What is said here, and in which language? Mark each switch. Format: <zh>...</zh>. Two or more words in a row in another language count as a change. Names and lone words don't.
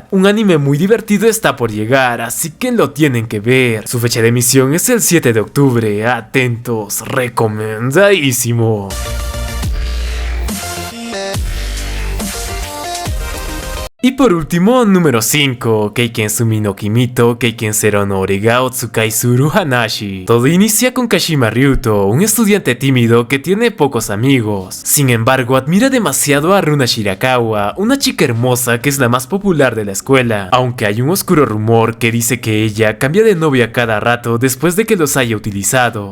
<es>Un anime muy divertido está por llegar, así que lo tienen que ver. Su fecha de emisión es el 7 de octubre. Atentos, recomendadísimo. Y por último, número 5, Keiken Sumi no Kimito, Keiken Zero no Origa Otsukai Suru Hanashi. Todo inicia con Kashima Ryuto, un estudiante tímido que tiene pocos amigos. Sin embargo, admira demasiado a Runa Shirakawa, una chica hermosa que es la más popular de la escuela, aunque hay un oscuro rumor que dice que ella cambia de novia cada rato después de que los haya utilizado.</es>